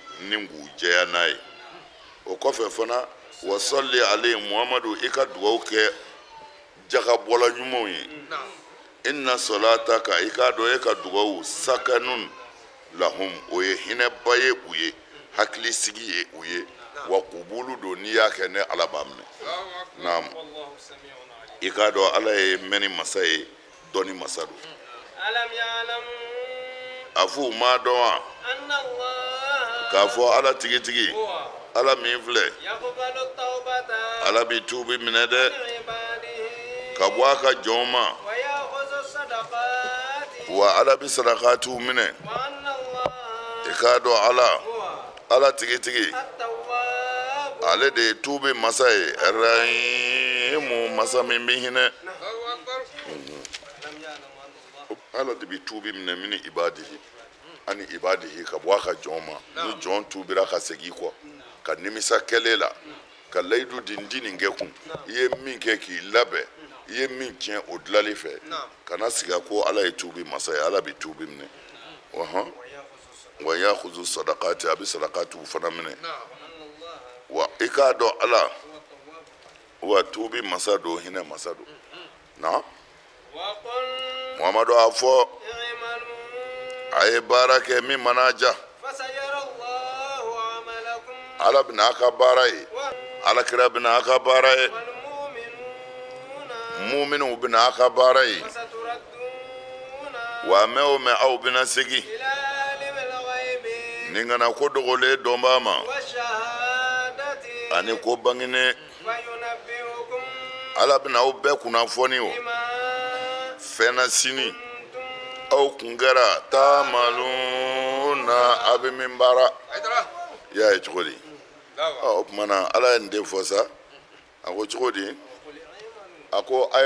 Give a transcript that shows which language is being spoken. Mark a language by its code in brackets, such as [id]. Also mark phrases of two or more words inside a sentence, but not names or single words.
[bm] ni k'u jɛya n'a ye o kɔfɛ fana [ar] وصل عليه [bm] muhamadu i ka dugawu kɛ jagabɔla ɲumanw ye [ar] إن صلاتك [bm] i k'a dɔn e ka dugawu [ar] سكن لهم [bm] o ye hinɛba ye u ye hakilisigi ye u ye wa kubulu don n'i y'a kɛ ne ala b'a minɛ naam i k'a dɔn ala ye mɛnni masa ye dɔnni masa don [ar] ألم يعلموا [bm] a fɔ u m'a dɔn wa [ar] أن الله [bm] k'a fɔ ala tigitigi [ar] هو [bm] ala min filɛ [ar] يقبل التوبة [bm] ala bi tuubi minɛ dɛ [ar] من عباده [bm] ka bɔ a ka jɔnw ma [ar] ويأخذ الصدقات [bm] wa ala bi sarakatiw minɛ [ar] وأن الله [bm] i k'a dɔn ala [ar] هو [bm] ala tigitigi [ar] التواب [bm] ale de ye tuubi masa ye rahimu masa min bɛ hinɛ [ar] ألم يعلموا أن الله [bm] ala de bi tuubi minɛ [ar] من عباده [bm] ani ibadihi ka bɔ a ka jɔn ma ni jɔn tuubira ka segin kɔ ka nimisa kɛlen la ka layidu di nin kɛ kun i ye min kɛ k'i labɛn i ye min tiɲɛ o dilanli fɛ kana siga ko ala ye tuubi masa ye ala bi tuubi minɛ wahan [ar] ويأخذ الصدقات [bm] a bi sadaqatiw fana minɛ wa i k'a dɔn ala wa tuubi masa don hinɛ masa don na [ar] وقل [bm] muhamadu a fɔ [ar] اعملوا [bm] a ye baara kɛ min mana ja [ar] فسيرى الله عملكم [bm] ala bɛna a ka baara ye alakira bɛna a ka baara ye [ar] والمؤمنون [bm] muminw bɛna a ka baara ye [ar] وستردون [bm] wa mɛn o mɛn aw bɛna segin [ar] إلى عالم الغيب [bm] ni kana ko dogolen dɔnbaa ma [ar] والشهادة [bm] ani ko bangene [ar] فينبئكم [bm] ala bɛna aw bɛɛ kunnafoni o [ar] بما [bm] fɛn na sini [ar] كنتم [bm] aw kun kɛra taamaluna a bɛ min baara i y'a ye cogo di o tuma na ala ye nin de fɔ sa a ko cogo di a ko a ye